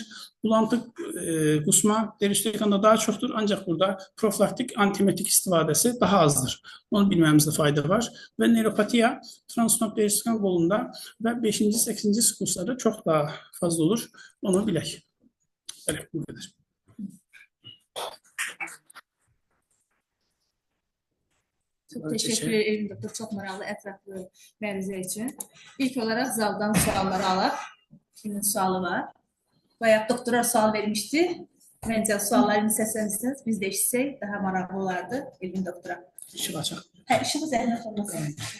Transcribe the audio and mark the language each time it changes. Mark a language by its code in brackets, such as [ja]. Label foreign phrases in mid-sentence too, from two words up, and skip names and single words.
[az] Bulantı qusma deruxtekanda daha çoxdur, ancaq burada profilaktik antiemetik istifadəsi daha azdır. Onu bilməyimizdə fayda var. Və neuropatiya transfusmonlu deruxtekan qolunda və 5-ci, 8-ci sikluslarda çox daha fazla olur. Onu bilək. Belə, bu qədər. [tr] Çok teşekkür ederim doktor. [az] Çok maraqlı, ətraflı məruzə üçün. İlk olaraq zaldan sualları alaq. Kimin sualı var? Bayaq doktora sual vermişdi. Məncə suallarını səslənirsiniz. Biz də eşitsək daha maraqlı olardı Elvin doktora. İşıq açaq. Hə, işığı zəhmət olmasın.